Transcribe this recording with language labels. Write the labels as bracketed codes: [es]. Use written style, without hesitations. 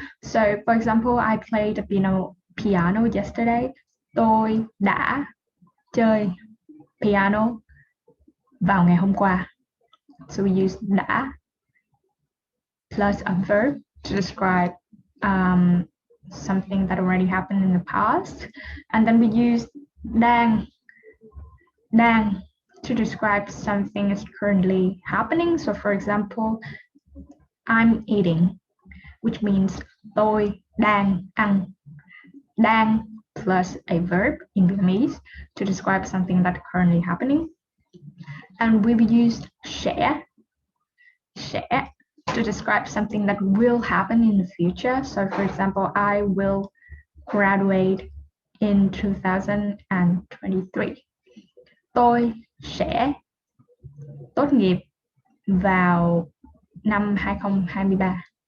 [en] So, for example, I played the piano yesterday. [vi] Tôi đã chơi piano vào ngày hôm qua. [en] So we use đã plus a verb to describe something that already happened in the past. And then we use đang to describe something is currently happening. So for example, I'm eating, which means [vi] tôi đang ăn. [en] Đang plus a verb in Vietnamese to describe something that's currently happening. And we use sẽ to describe something that will happen in the future. So for example, I will graduate in 2023. [vi] Tôi sẽ tốt nghiệp vào năm 2023.